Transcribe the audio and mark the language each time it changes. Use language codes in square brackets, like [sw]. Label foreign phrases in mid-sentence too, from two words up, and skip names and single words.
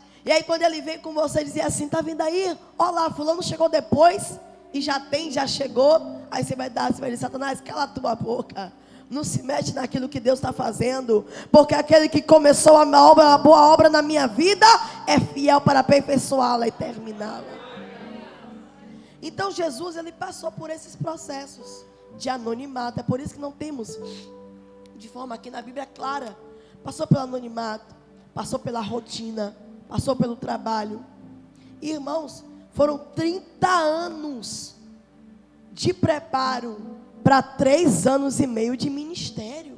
[pt] E aí quando ele vem com você dizer assim: tá vendo aí? Olha lá, fulano chegou depois e já chegou. Aí você vai dizer: Satanás, cala a tua boca. Não se mete naquilo que Deus está fazendo, porque aquele que começou a boa obra na minha vida é fiel para aperfeiçoá-la e terminá-la. Então Jesus, ele passou por esses processos de anonimato. É por isso que não temos, de forma aqui na Bíblia clara, passou pelo anonimato, passou pela rotina, passou pelo trabalho. E, irmãos, foram 30 anos de preparo para 3 anos e meio de ministério.